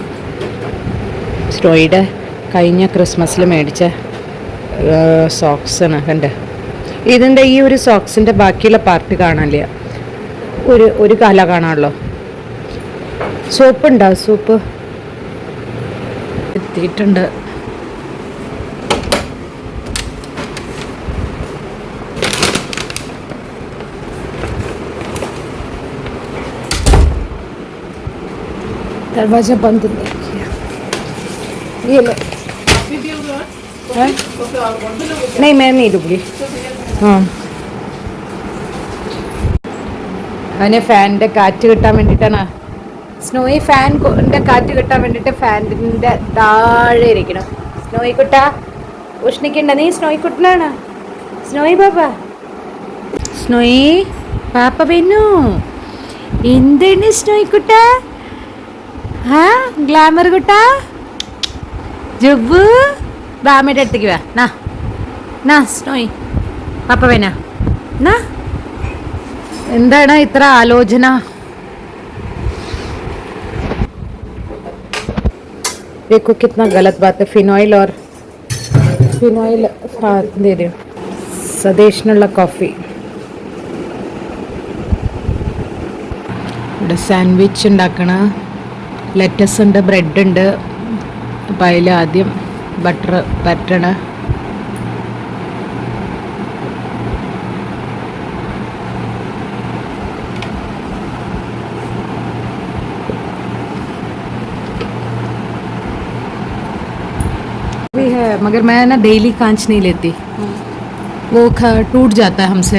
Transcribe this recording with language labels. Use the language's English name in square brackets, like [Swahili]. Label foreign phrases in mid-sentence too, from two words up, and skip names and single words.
[Malayalam] സ്നോയിയുടെ കഴിഞ്ഞ ക്രിസ്മസിൽ മേടിച്ച സോക്സാണ് കണ്ടേ. ഇതിൻ്റെ ഈ ഒരു സോക്സിൻ്റെ ബാക്കിയുള്ള പാർട്ട് കാണാനില്ല, ഒരു കാല കാണാമല്ലോ. സോപ്പ് ഉണ്ടോ? സോപ്പ് എത്തിയിട്ടുണ്ട്. [Hindi] दरवाजा बंद नहीं किया। ये लो। नहीं मैं नहीं डूबी. [Malayalam] हाँ അവന് ഫാനിൻ്റെ കാറ്റ് കിട്ടാൻ വേണ്ടിയിട്ടാണ്. സ്നോയി ഫാനിൻ്റെ കാറ്റ് കിട്ടാൻ വേണ്ടിയിട്ട് ഫാനിൻ്റെ താഴെ ഇരിക്കണം. സ്നോയി കുട്ട ഉഷ്ണിക്കണ്ട, നീ സ്നോയി കുട്ടനാണ്. സ്നോയി പാപ്പ വെന്നു എന്താണ് സ്നോയി കുട്ട? ഗ്ലാമർ കുട്ട ജബ്ബു ബാമയുടെ അടുത്തേക്ക് വാ. നാ സ്നോയി പാപ്പ വേന നാ എന്താണ് ഇത്ര ആലോചന? [Hindi] देखो कितना गलत बात है. फिनॉइल हाँ दे दो. [Malayalam] സദേശിനുള്ള കോഫി. ഇവിടെ സാൻഡ്വിച്ച് ഉണ്ടാക്കണ. ലെറ്റസ് ഉണ്ട്, ബ്രെഡ് ഉണ്ട്. അപ്പം അതിൽ ആദ്യം ബട്ടർ പരട്ടണ. [Hindi] भी है मगर मैं ना डेली कांच नहीं लेती, वो टूट जाता है हमसे.